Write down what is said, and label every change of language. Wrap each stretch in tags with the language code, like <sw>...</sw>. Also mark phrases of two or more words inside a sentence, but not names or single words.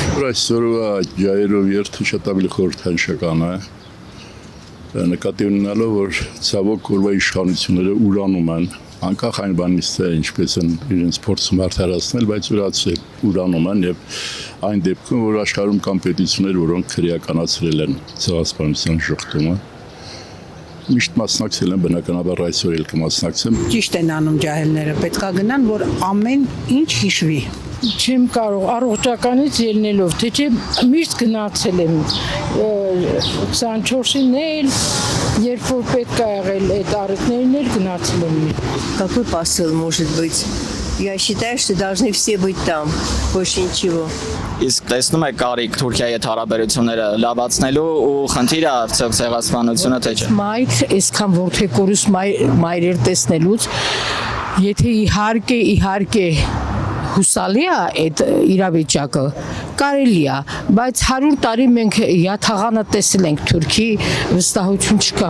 <hy>Այսօրվա ջահերով երթը շատ ավելի խորհրդանշական է։ Նկատի ունենալով, որ ցավոք օրվա իշխանությունները ուրանում են, անկախ այն բանից թե ինչպես են իրենց փորձում արդարացնել, բայց ուրանում են եւ այն դեպքում, որ աշխարհում կան պետություններ, որոնք քրեականացրել են ցեղասպանության ժխտումը, միշտ մասնակցել են, բնականաբար այսօր էլ կմասնակցեմ։ Ճիշտ են անում ջահելները, պետքա գնան, որ ամեն ինչ հիշվի։ Չեմ կարող առողջականից ելնելով, թե չէ միշտ գնացել եմ 24-ին էլ, երբ որ պետք է եղել այդ առիթներն էլ գնացել եմ։</hy> <ru>Какой посыл может быть? Я считаю, что должны все быть там, больше ничего.</ru> <hy>Իսկ տեսնում եք կարիք Թուրքիայի հետ հարաբերությունները լավացնելու ու խնդիրը արդյոք ցեղասպանությունը թե չէ։ Մայր, այսքան որդեկորուս մայրեր տեսնելուց, եթե իհարկե հուսալի է այդ իրավիճակը, կարելի է, բայց 100 տարի մենք յաթաղանը տեսել ենք Թուրքի, վստահություն չկա։</hy>